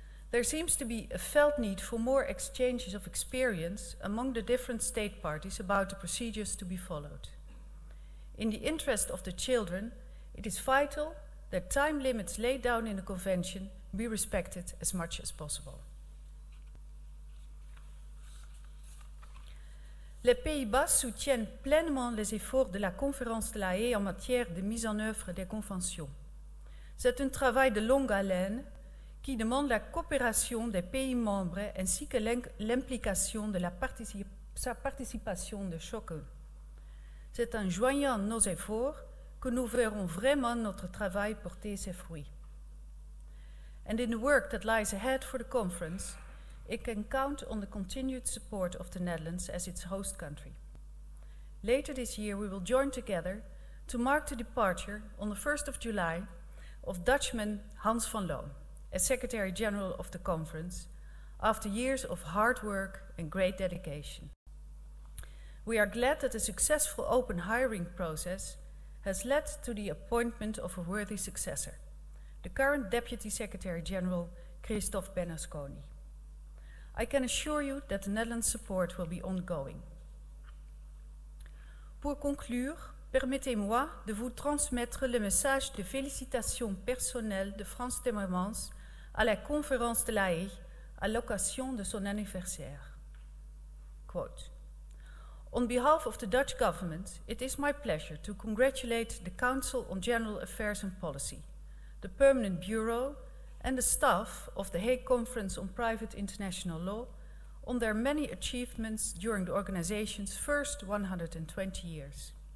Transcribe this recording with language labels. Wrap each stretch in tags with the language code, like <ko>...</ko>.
<en>There seems to be a felt need for more exchanges of experience among the different state parties about the procedures to be followed. In the interest of the children, it is vital that time limits laid down in the Convention be respected as much as possible.</en> <fr>Les Pays-Bas soutiennent pleinement les efforts de la Conférence de la Haye en matière de mise en œuvre des conventions. C'est un travail de longue haleine qui demande la coopération des pays membres ainsi que l'implication de sa participation de chacun. C'est en joignant nos efforts que nous verrons vraiment notre travail porter ses fruits.</fr> <en>And in the work that lies ahead for the conference, it can count on the continued support of the Netherlands as its host country. Later this year, we will join together to mark the departure on the 1st of July of Dutchman Hans van Loon as Secretary General of the conference after years of hard work and great dedication. We are glad that a successful open hiring process has led to the appointment of a worthy successor, the current Deputy Secretary General Christophe Bernasconi. I can assure you that the Netherlands' support will be ongoing.</en> <fr>Pour conclure, permettez-moi de vous transmettre le message de félicitations personnelles de Frans Timmermans à la conférence de la Haye à l'occasion de son anniversaire.</fr> <en>Quote, on behalf of the Dutch government, it is my pleasure to congratulate the Council on General Affairs and Policy, the Permanent Bureau, and the staff of the Hague Conference on Private International Law on their many achievements during the organization's first 120 years.</en>